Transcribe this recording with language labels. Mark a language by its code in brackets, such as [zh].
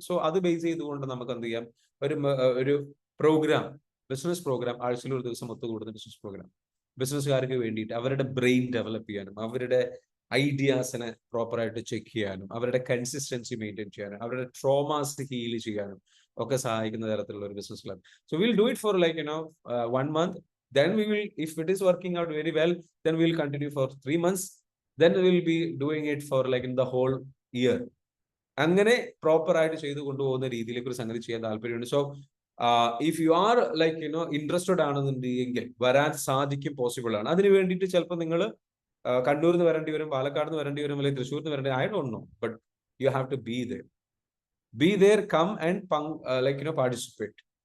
[ml] So അത് base ചെയ്തുകൊണ്ട് നമുക്ക് എന്ത് ചെയ്യാം, ഒരു പ്രോഗ്രാം, ബിസിനസ് പ്രോഗ്രാം, ആഴ്ചയിൽ ഒരു ദിവസം ഒത്തുകൂടുന്ന ബിസിനസ് പ്രോഗ്രാം ബിസിനസ്സുകാർക്ക് വേണ്ടിയിട്ട് അവരുടെ ബ്രെയിൻ ഡെവലപ്പ് ചെയ്യാനും അവരുടെ ഐഡിയാസിനെ പ്രോപ്പറായിട്ട് ചെക്ക് ചെയ്യാനും അവരുടെ കൺസിസ്റ്റൻസി മെയിൻറ്റെയിൻ ചെയ്യാനും അവരുടെ ട്രോമാസ് ഹീൽ ചെയ്യാനും ഒക്കെ സഹായിക്കുന്ന തരത്തിലുള്ള ഒരു business club. [en] So will do it for like 1 month. Then we will, if it is working out very well, then we will continue for 3 months. Then we will be doing it for like in the whole year. [ml] അങ്ങനെ proper ആയിട്ട് ചെയ്തു കൊണ്ടുപോകുന്ന രീതിയിലേക്ക് ഒരു സംഗതി ചെയ്യാൻ താല്പര്യമുണ്ട്. [en] so if you are like interested [ml] ആണെന്നുണ്ടെങ്കിൽ വരാൻ സാധിക്കും, പോസിബിൾ ആണ്. അതിന് വേണ്ടിയിട്ട് ചിലപ്പോൾ നിങ്ങൾ കണ്ണൂരിൽ നിന്ന് വരേണ്ടി വരും, പാലക്കാട് നിന്ന് വരേണ്ടി വരും, അല്ലെങ്കിൽ തൃശ്ശൂരിൽ നിന്ന് വരേണ്ടി, [en] I don't know, but you have to be there, come and like participate.